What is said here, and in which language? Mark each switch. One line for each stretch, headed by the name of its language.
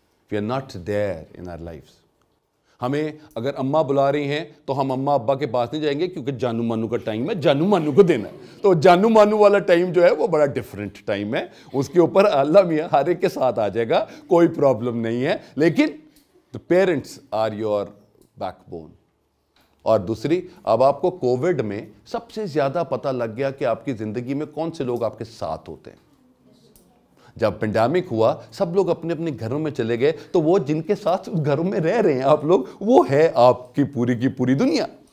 English: We are not there in our lives.
Urdu: ہمیں اگر اماں بلا رہی ہیں تو ہم اماں ابا کے پاس نہیں جائیں گے, کیونکہ جانو مانو کا ٹائم ہے, جانو مانو کو دینا ہے. تو جانو مانو والا ٹائم جو ہے وہ بڑا ڈیفرنٹ ٹائم ہے. اس کے اوپر اللہ میاں ہر ایک کے ساتھ آ جائے گا, کوئی پرابلم نہیں ہے.
English: لیکن the parents are your backbone.
Urdu: اور دوسری, اب آپ کو کووڈ میں سب سے زیادہ پتہ لگ گیا کہ آپ کی زندگی میں کون سے لوگ آپ کے ساتھ ہوتے ہیں. جب پینڈیمک ہوا, سب لوگ اپنے اپنے گھروں میں چلے گئے, تو وہ جن کے ساتھ گھروں میں رہ رہے ہیں آپ لوگ, وہ ہے آپ کی پوری دنیا.